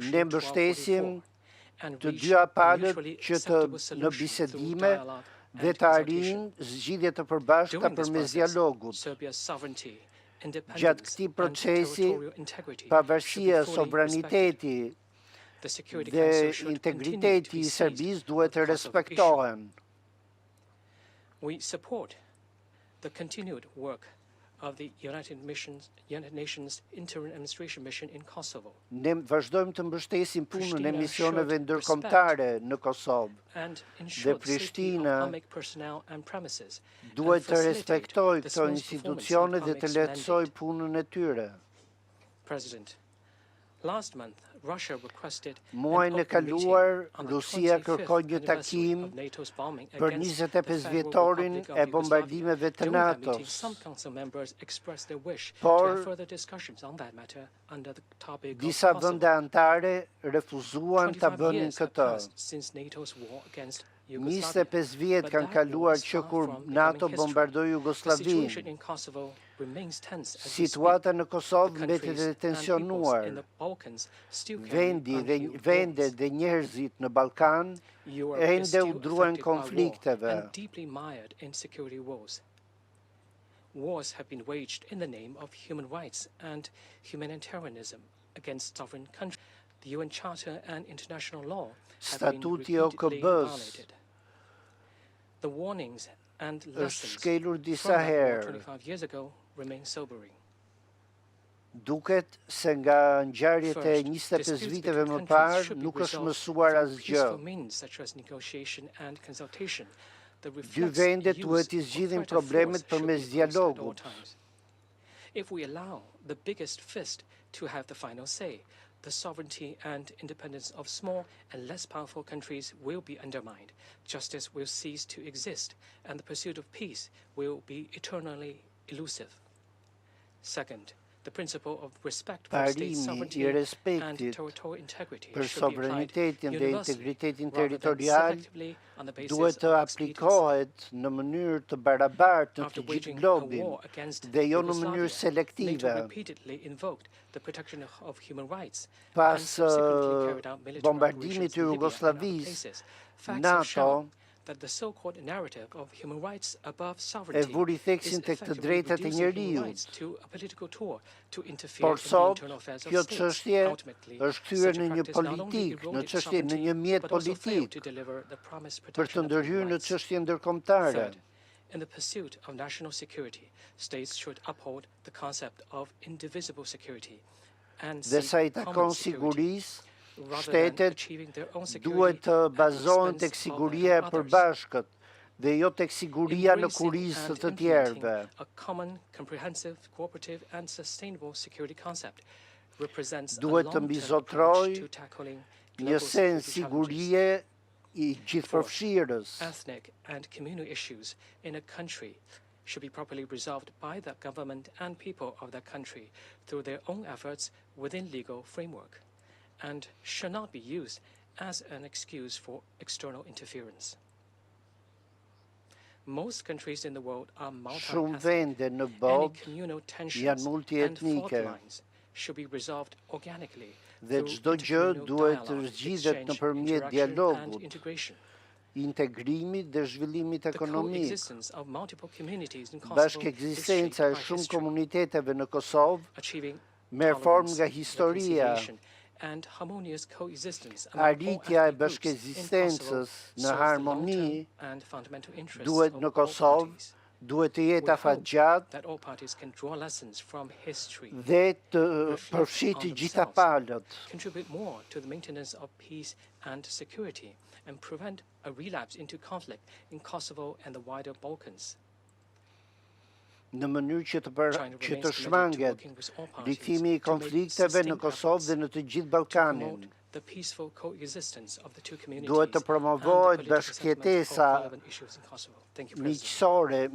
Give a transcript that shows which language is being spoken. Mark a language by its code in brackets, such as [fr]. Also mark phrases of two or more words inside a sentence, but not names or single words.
[sq] Ne mbështesim të dy palët që në bisedime dhe të arrijnë zgjidhje të përbashkëta përmes dialogut. Gjatë këtij procesi, pavarësia, sovraniteti dhe integriteti i Serbisë duhet të respektohen. [en] We support the continued work of the United Nations Interim Administration Mission in Kosovo. [sq] Ne vazhdojmë të mbështesim punën e misioneve ndërkombëtare në Kosovë dhe Prishtina duhet të respektojë këto institucione dhe të lehtësojë punën e tyre. [en] President, last month [sq] Muajin e kaluar, Rusia kërkoi një takim për 25 vjetorin e bombardimeve të NATO-s. Por disa vende anëtare refuzuan ta bënin këtë. 25 vjet kanë kaluar që kur NATO bombardoi Jugosllavinë. Situata në Kosovë mbetet e tensionuar. Vendet dhe njerëzit në Ballkan ende u druan konflikteve. [en] Wars have been waged in the name of human rights and humanitarianism against sovereign countries. The UN Charter and international law have been repeatedly violated. The warnings and lessons from that war 25 years ago remain sobering. [sq] Duket se nga ngjarjet e 25 viteve më parë nuk është mësuar asgjë. Dy vendet duhet të zgjidhin problemet përmes dialogut. [en] If we allow the biggest fist to have the final say, the sovereignty and independence of small and less powerful countries will be undermined, justice will cease to exist, and the pursuit of peace will be eternally elusive. Second, the principle of respect for state sovereignty and territorial integrity [sq] për [en] should be applied [sq] sovranitetin dhe [en] universally [sq] integritetin [en] rather than [sq] territorial [en] selectively on the basis [sq] duhet të [en] of expediency. [sq] aplikohet në mënyrë të barabartë në [en] After [sq] të gjithë [en] waging a [sq] globin [en] war against [sq] dhe jo në [en] Yugoslavia, [sq] mënyrë [en] NATO [sq] selektive. [en] repeatedly invoked the protection of human rights [sq] Pas [en] and subsequently carried out military [sq] bombardimit [en] operations [sq] të [en] in Libya and other [sq] Jugosllavisë, [en] places. Facts have [sq] NATO [en] shown that the so-called narrative of human rights above [sq] e [en] sovereignty [sq] vuri [en] is [sq] theksin tek të [en] effectively [sq] drejtat e [en] reducing human [sq] njeriut. [en] rights to a political tool to interfere [sq] Por [en] in the [sq] sot, [en] internal affairs of [sq] kjo [en] states. [sq] çështje [en] Ultimately, [sq] është kthyer [en] such a [sq] në një [en] practice not only [sq] politik, në [en] eroded [sq] çështje në një [en] sovereignty, [sq] mjet [en] but also failed [sq] politik [en] to deliver the promised [sq] për të [en] protection of [sq] ndërhyrë [en] human [sq] në [en] rights. [sq] çështje ndërkombëtare. [en] Third, in the pursuit of national security, states should uphold the concept of indivisible security and [sq] Dhe [en] seek [sq] sa i [en] common [sq] takon [en] security, [sq] sigurisë, [en] rather than [sq] shtetet [en] achieving their own [sq] duhet [en] security [sq] të [en] at the [sq] bazohen [en] expense [sq] tek [en] of [sq] siguria e [en] others. [sq] përbashkët dhe jo tek siguria në [en] Embracing [sq] kurizë [en] and [sq] të [en] implementing [sq] tjerëve. [en] a common, comprehensive, cooperative and sustainable security concept represents a [sq] Duhet të [en] long-term [sq] mbizotroj [en] approach to tackling [sq] një [en] global [sq] sen [en] security challenges. [sq] sigurie i gjithëpërfshirës. [en] Ethnic and communal issues in a country should be properly resolved by the government and people of that country through their own efforts within legal framework, and should not be used as an excuse for external interference. Most countries in the world are [sq] Shumë [en] multi-ethnic. [sq] vende në [en] Any [sq] botë [en] communal tensions [sq] janë [en] and fault [sq] multietnike [en] lines should be resolved organically [sq] dhe [en] through [sq] çdo gjë [en] intercommunal [sq] duhet të [en] dialogue, [sq] zgjidhet [en] exchange, [sq] nëpërmjet [en] interaction, and [sq] dialogut, [en] integration. [sq] integrimit dhe zhvillimit [en] The [sq] ekonomik. [en] coexistence of multiple communities in Kosovo [sq] Bashkëekzistenca e [en] is shaped by [sq] shumë [en] history, [sq] komuniteteve në Kosovë [en] achieving [sq] merr formë [en] tolerance, [sq] nga historia. [en] reconciliation, and harmonious coexistence among all [sq] Arritja e [en] ethnic groups in [sq] bashkëekzistencës [en] Kosovo [sq] në [en] serves the [sq] harmoni [en] long-term and fundamental interests [sq] duhet [en] of [sq] në [en] all [sq] Kosovë, [en] parties. [sq] duhet të [en] We [sq] jetë [en] hope [sq] afatgjatë [en] that all parties can draw lessons from history, [sq] dhe të [en] reflect [sq] përfshijë të [en] on [sq] gjitha [en] themselves, [sq] palët. [en] contribute more to the maintenance of peace and security, and prevent a relapse into conflict in Kosovo and the wider Balkans. [sq] Në mënyrë që [en] China [sq] të [en] remains committed to [sq] shmanget [en] working with all parties [sq] rikthimi i [en] to make [sq] konflikteve në [en] sustained [sq] Kosovë [en] efforts [sq] dhe në të gjithë [en] to [sq] Ballkanin. [en] promote the peaceful coexistence of the two communities [sq] Duhet të [en] and the [sq] promovohet [en] political settlement of [sq] bashkëjetesa [en] relevant issues in Kosovo. Thank you, President. [sq] miqësore